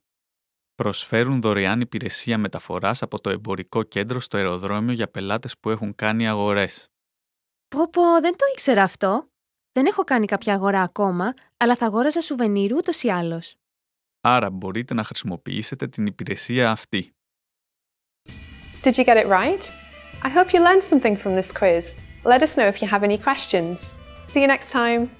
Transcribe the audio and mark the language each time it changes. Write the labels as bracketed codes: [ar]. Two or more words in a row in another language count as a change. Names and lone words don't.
[el] Προσφέρουν δωρεάν υπηρεσία μεταφοράς από το εμπορικό κέντρο στο αεροδρόμιο για πελάτες που έχουν κάνει αγορές. Πω, δεν το ήξερα αυτό. Δεν έχω κάνει κάποια αγορά ακόμα, αλλά θα αγόραζα σουβενίρ ούτως ή άλλως. Άρα μπορείτε να χρησιμοποιήσετε την υπηρεσία αυτή. [en] Did you get it right? I hope you learned something from this quiz. Let us know if you have any questions. See you next time.